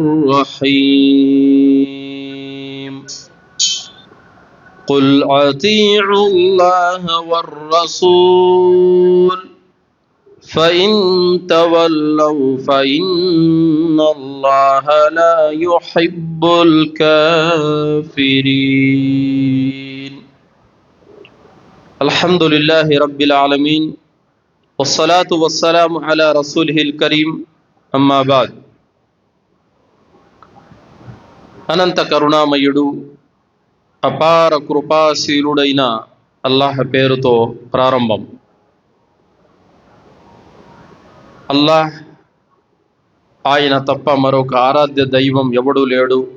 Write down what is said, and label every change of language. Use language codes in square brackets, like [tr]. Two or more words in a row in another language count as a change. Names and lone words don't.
[ar] رحيم قل أطيعوا الله والرسول فإن تولوا فإن الله لا يحب الكافرين الحمد لله رب العالمين والصلاة والسلام على رسوله الكريم أما بعد. [te] అనంత కరుణామయుడు అపార కృపాశీలుడైన అల్లాహ్ పేరుతో ప్రారంభం. అల్లాహ్ ఆయన తప్ప మరొక ఆరాధ్య దైవం ఎవడూ లేడు.